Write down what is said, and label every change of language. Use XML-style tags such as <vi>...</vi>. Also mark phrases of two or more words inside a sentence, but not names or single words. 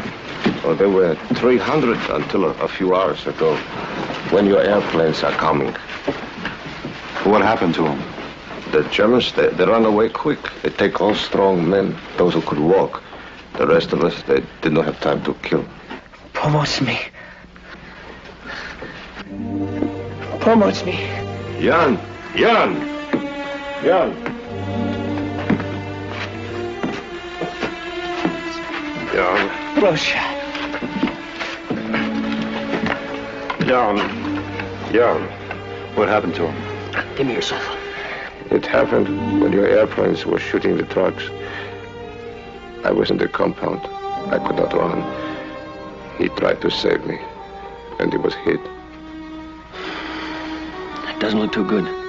<en>Oh, there were 300 until a few hours ago, when your airplanes are coming. What happened to them? The Germans, they run away quick. They take all strong men, those who could walk. The rest of us, they did not have time to kill.</en> <pl>Pomoc mi. Pomoc mi. Jan! Jan! Jan! Jan! Proszę. Jan! Jan!</pl> <en>What happened to them? Give me yourself. It happened when your airplanes were shooting the trucks. I was in the compound. I could not run. He tried to save me, and he was hit. That doesn't look too good.</en>